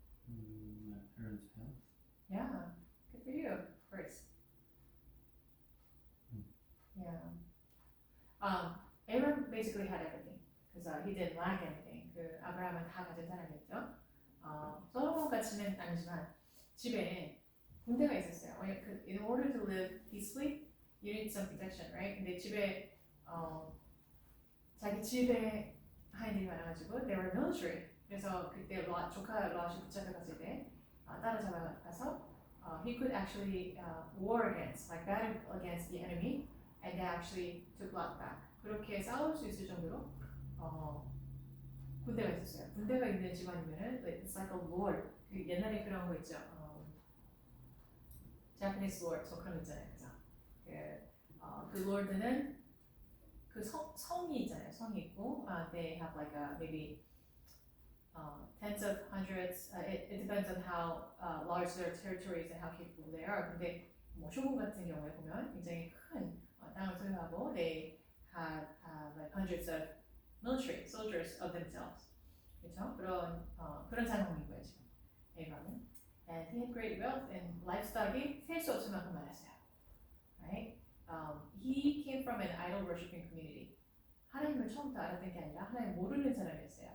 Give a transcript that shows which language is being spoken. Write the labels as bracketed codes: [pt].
[en] My parents' health. Yeah, good for you, of course. Yeah. Abram basically had everything because he didn't lack anything. [ko] 그 아브라함은 다 가진 사람이었죠. 솔로몬 같이는 아니지만 집에 군대가 있었어요. [en] In order to live peacefully, you need some protection, right? [ko] 근데 집에 자기 집에 하인들이 많아가지고 [en] they were military. [ko] 그래서 그때 조카 롯이 붙잡혀갔을 때 따라잡아가서 [en] he could actually war against, like battle against the enemy, and they actually took Lot back. [ko] 그렇게 싸울 수 있을 정도로 군대가 있었어요. 군대가 있는 집안이면은 [en] it's like a lord. [ko] 그 옛날에 그런 거 있죠. [en] Japanese lord, [ko] 저 그런 거 있잖아요, 그죠? 그 lord는 그 성이 있잖아요. 성이 있고, [en] they have like a maybe tens of hundreds. It depends on how large their territories and how capable they are. [ko] 근데 뭐 쇼군 같은 경우에 보면 굉장히 큰 땅을 소유하고, [en] they had like hundreds of military soldiers of themselves. [ko] 그렇죠? 그런 상황인 거예요 지금. 에이브람은. [en] And he had great wealth and livestock이 [ko] 셀 수 없을 만큼 많았어요. [en] Right? He came from an idol worshiping community. [ko] 하나님을 처음부터 알았던 게 아니라 하나님 모르는 사람이었어요.